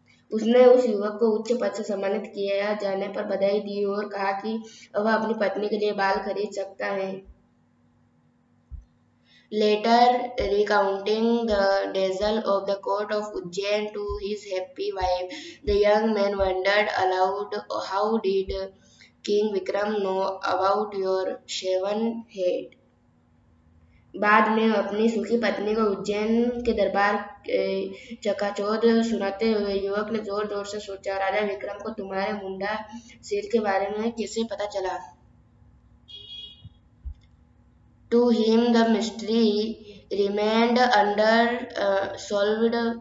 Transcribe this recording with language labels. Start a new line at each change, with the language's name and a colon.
Hindi: उसने उस युवक को उच्च पद से सम्मानित किया जाने पर बधाई दी और कहा कि वह अपनी पत्नी के लिए बाल खरीद सकता है.
English: Later, recounting the dazzle of the court of Ujjain to his happy wife, the young man wondered aloud, how did King Vikram know about your shaven head?
Hindi: बाद में अपनी सुखी पत्नी को उज्जैन के दरबार चकाचौंध सुनाते हुए युवक ने जोर जोर से सोचा, राजा विक्रम को तुम्हारे मुंडा सिर के बारे में कैसे पता चला?
English: To him the mystery remained unsolved.